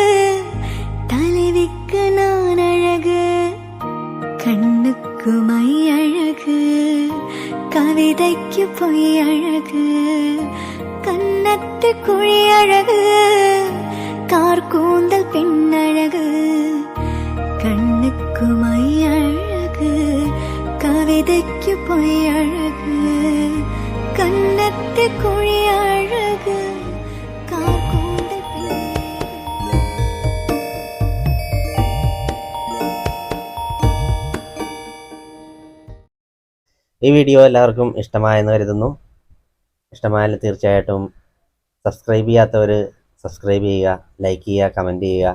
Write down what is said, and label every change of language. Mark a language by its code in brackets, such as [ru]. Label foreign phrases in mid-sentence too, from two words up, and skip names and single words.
[ta] தலைவிக்கு நான் அழகு கண்ணுக்கு மை அழகு கவிதைக்கு பொய் அழகு கன்னத்து குழி அழகு கார்கூந்தல் பெண்ணழகு கண்ணுக்கு மை அழகு கவிதைக்கு பொய் அழகு கன்னத்து குழி அழகு கார்கூந்தல் பெண்ணழகு. [ml] ഈ വീഡിയോ എല്ലാവർക്കും ഇഷ്ടമായെന്ന് കരുതുന്നു. ഇഷ്ടമായാൽ തീർച്ചയായിട്ടും സബ്സ്ക്രൈബ് ചെയ്യാത്തവർ സബ്സ്ക്രൈബ് ചെയ്യുക, ലൈക്ക് ചെയ്യുക, കമൻറ്റ് ചെയ്യുക.